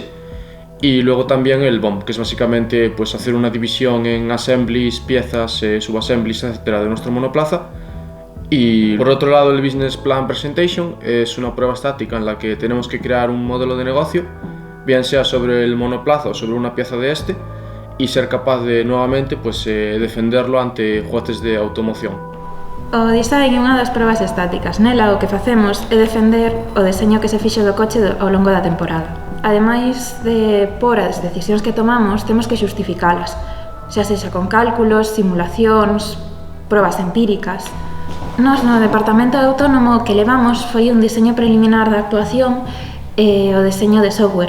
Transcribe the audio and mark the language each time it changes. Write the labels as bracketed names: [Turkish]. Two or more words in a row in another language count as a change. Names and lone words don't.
[Spanish] Y luego también el BOM, que es básicamente pues hacer una división en assemblies, piezas, subassemblies, etcétera, de nuestro monoplaza Y por otro lado, el Business Plan Presentation es una prueba estática en la que tenemos que crear un modelo de negocio, bien sea sobre el monoplaza o sobre una pieza de este, y ser capaz de, nuevamente, pues, defenderlo ante jueces de automoción. [Galician] O design é unha das probas estáticas. Nela o que facemos é defender o deseño que se fixo do coche ao longo da temporada. Ademais de por as decisións que tomamos, temos que xustificalas, xa sexa con cálculos, simulacións, probas empíricas. Nos no departamento de autónomo que levamos foi un diseño preliminar da actuación e o deseño de software.